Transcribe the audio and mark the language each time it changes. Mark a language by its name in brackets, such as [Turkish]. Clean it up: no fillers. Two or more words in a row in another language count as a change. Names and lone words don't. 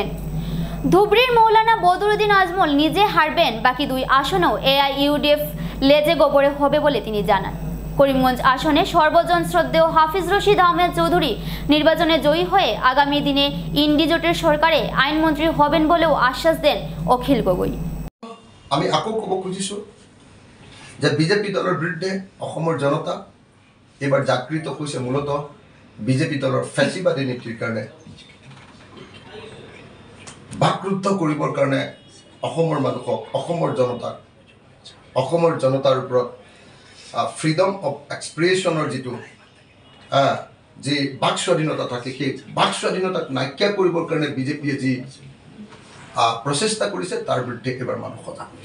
[Bangla] ধুবড়ির মৌলানা বদরুদ্দিন আজমল নিজে হারবেন, বাকি 2 আসনেও এআইইউডিএফ লেজে গোবরে হবে বলে তিনি জানান। করিমগঞ্জ আসনে সর্বজন শ্রদ্ধেয় হাফিজ রশিদ আহমেদ চৌধুরী নির্বাচনে জয়ী হয়ে আগামী দিনে ইন্ডি জোটের সরকারে আইনমন্ত্রী হবেন বলেও আশ্বাস দেন অখিল গগৈ। [Assamese] আমি আকৌ ক'ব খুজিছোঁ যে বিজেপি দলৰ বিৰুদ্ধে অসমৰ জনতা এইবাৰ জাগৃত হৈছে মূলতঃ বিজেপি দলৰ ফেচিবাদী নীতিৰ কাৰণে। বাকৰুদ্ধ কৰিবৰ কাৰণে অসমৰ মানুহক, অসমৰ জনতাক অসমৰ জনতাৰ ওপৰত [English] freedom of expression [Assamese] যিটো যি বাক স্বাধীনতা থাকে, সেই বাক স্বাধীনতাক নাইকিয়া কৰিবৰ কাৰণে বিজেপিয়ে যি প্ৰচেষ্টা কৰিছে তাৰ বিৰুদ্ধে এবাৰ মানুহ সজাগ হৈছে।